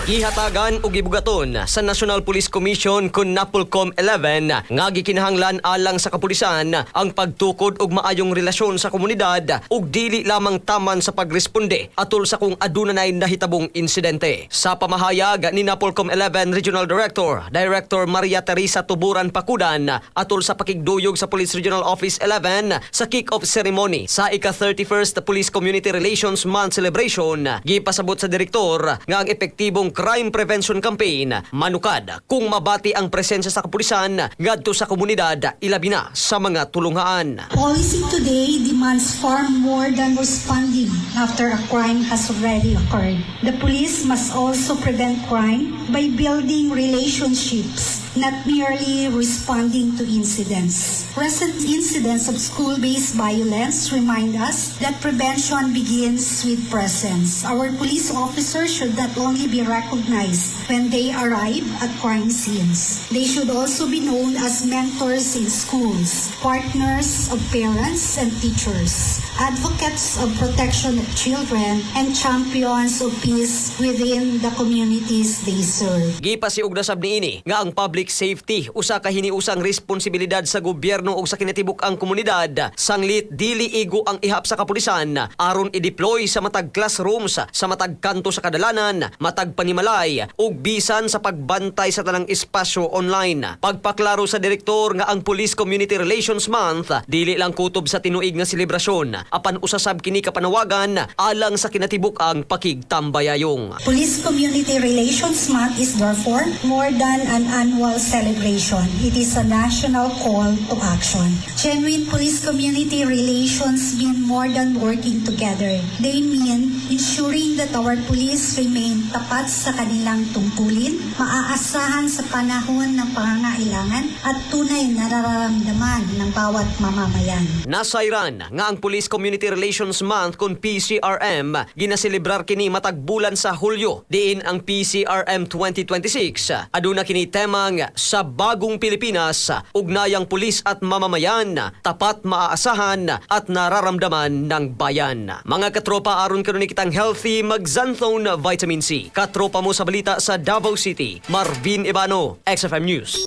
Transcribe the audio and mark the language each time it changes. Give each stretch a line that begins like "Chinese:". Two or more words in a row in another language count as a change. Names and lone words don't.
Cebuano: Gihatagan og gibugaton sa National Police Commission kun Napolcom 11 nga gikinahanglan alang sa kapulisan ang pagtukod og maayong relasyon sa komunidad ug dili lamang taman sa pagresponde atol sa kung aduna nay nahitabong insidente. Sa pamahayag ni Napolcom 11 Regional Director Maria Teresa Tuburan Pakudan atol sa pakigduyog sa Police Regional Office 11 sa
English: kick-off ceremony
Cebuano: sa ika-31st Police Community Relations Month celebration, pasabot sa direktor nga ang epektibong
English: crime prevention campaign
Cebuano: manukad kung mabati ang presensya sa kapulisan ngadto sa komunidad ilabi na sa mga tulungaan.
English: Policy today demands far more than responding after a crime has already occurred. The police must also prevent crime by building relationships, not merely responding to incidents. Recent incidents of school-based violence remind us that prevention begins with presence. Our police officers should not only be recognized when they arrive at crime scenes. They should also be known as mentors in schools, partners of parents and teachers, advocates of protection of children, and champions of peace within the communities they serve.
Cebuano: Gipasiug na sab niini nga ang
English: public safety
Cebuano: usa ka hiniusang responsibilidad sa gobyerno ug sa kinatibuk-ang komunidad. Sanglit dili igo ang ihap sa kapulisan aron i-deploy sa matag classrooms, sa matag kanto sa kadalanan, matag panimalay ug bisan sa pagbantay sa tanang espasyo online. Pagpaklaro sa direktor nga ang Police Community Relations Month dili lang kutob sa tinuig nga selebrasyon, apan usasab kini kapanawagan alang sa kinatibuk-ang pakigtambayayong.
English: Police Community Relations Month is therefore more than an annual celebration. It is a national call to action. Genuine police community relations mean more than working together. They mean ensuring that our police remain
Filipino: tapat sa kanilang tungkulin, maaasahan sa panahon ng pangangailangan at tunay na nararamdaman ng bawat mamamayan.
Cebuano: Nasayran nga ang Police Community Relations Month kun PCRM ginaselebrar kini matag bulan sa Hulyo. Diin ang PCRM 2026 aduna kini temang sa
Filipino: bagong Pilipinas, ugnayang pulis at mamamayan, tapat, maaasahan at nararamdaman ng bayan.
Cebuano: Mga katropa, aron karon kitang healthy mag-Xanthone Vitamin C. Katropa mo sa balita sa Davao City, Marvin Ibano, XFM News.